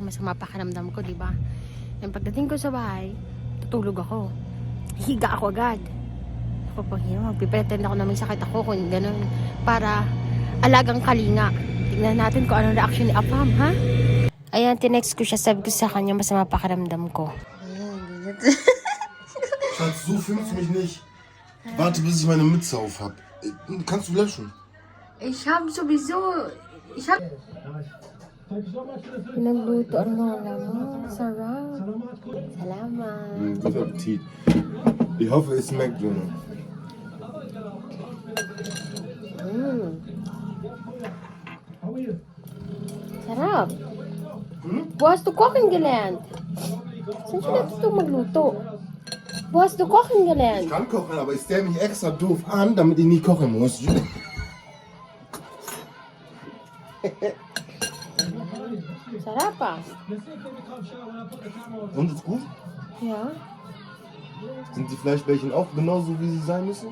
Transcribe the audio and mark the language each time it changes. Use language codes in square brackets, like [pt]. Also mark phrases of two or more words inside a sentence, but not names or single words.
[tl] Masama pa kanamdam ko, diba? Yung pagdating ko sa bahay, tutulog ako. Higa ako agad. Ako pang magpipretend ako na may sakit ako kung gano'n. Para alagang kalinga. Tingnan natin kung anong reaction ni Apam, ha? Ayan, tinext ko siya. Sabi ko sa kanya, masama pa kanamdam ko. [de] Schatz, so filmst du mich nicht. Warte, bis ich meine Mütze auf hab. Kannst du löschen? Ich hab sowieso... [tl] Pinagluto ang lola mo. Sarap. Salamat. [de] Guten Appetit. Ich hoffe, es schmeckt, Junge. [tl] Sarap. [de] Wo hast du kochen gelernt? [tl] Saan siya natutong magluto? [de] Wo hast du kochen Ich gelernt? kann kochen, aber ich stelle mich extra doof an, damit ich nie kochen muss. [tl] Sarap ah. [de] Und ist gut? Ja. Sind die Fleischbällchen auch genauso, wie sie sein müssen?